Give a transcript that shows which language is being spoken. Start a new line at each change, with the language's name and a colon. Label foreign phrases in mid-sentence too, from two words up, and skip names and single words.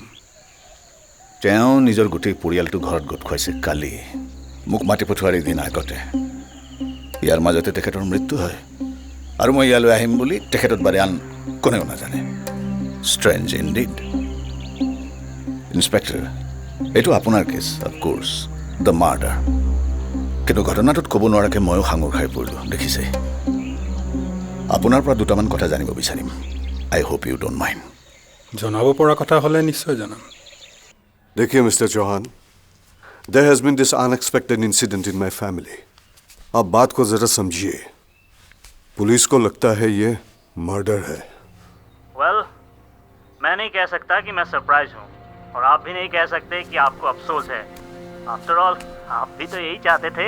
Assamese: তেওঁ নিজৰ গোটেই পৰিয়ালটো ঘৰত গোট খুৱাইছে কালি মোক মাতি পঠোৱাৰ এদিন আগতে ইয়াৰ মাজতে তেখেতৰ মৃত্যু হয় আৰু মই ইয়ালৈ আহিম বুলি তেখেতত বাৰে আন কোনেও নাজানে
English: strange indeed inspector
Assamese: এইটো আপোনাৰ কেছ
English: of course the murder
Assamese: কিন্তু ঘটনাটোত ক'ব নোৱাৰাকৈ ময়ো সাঙুৰ খাই পৰিলোঁ দেখিছে আপোনাৰ পৰা দুটামান কথা জানিব বিচাৰিম
English: I hope you don't mind
Assamese: জনাব পৰা কথা হ'লে নিশ্চয় জনাম
Hindi: देखिए मिस्टर चौहान
English: there has been this unexpected incident in my family
Hindi: आप बात को जरा समझिए पुलिस को लगता है ये मर्डर है वेल मैं नहीं कह सकता कि मैं सरप्राइज हूँ और आप भी नहीं कह सकते कि आपको अफसोस है
English: after all
Hindi: आप भी तो यही चाहते थे